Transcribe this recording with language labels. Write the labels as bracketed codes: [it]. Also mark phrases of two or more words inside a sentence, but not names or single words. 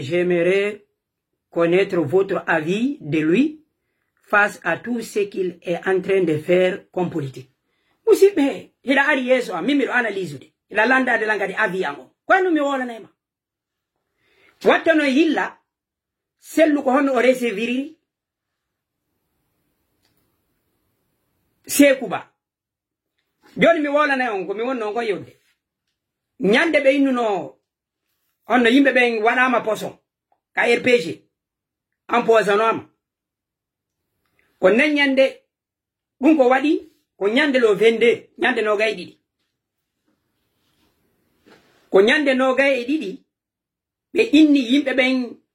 [fr] j'aimerais connaître votre avis de lui face à tout ce qu'il est en train de faire comme politique. [ff] Musidɓe hiɗa ari yeeso am min miɗo [fr] analyse de [ff] hiɗa landade langadi avis am o kono mi wolanayma wattano yilla sellu ko honno o receviri Sekouba joni mi wolanay on ko mi wonno ko yewde ñande ɓe innuno onno yimɓe ɓen waɗama poson ka RPG empoisonnement ko nen ñande ɗum ko waɗi ko ñande lo 22 ñande nogay ɗiɗi ko ñande nogay e ɗiɗi ɓe inni yimɓe ɓen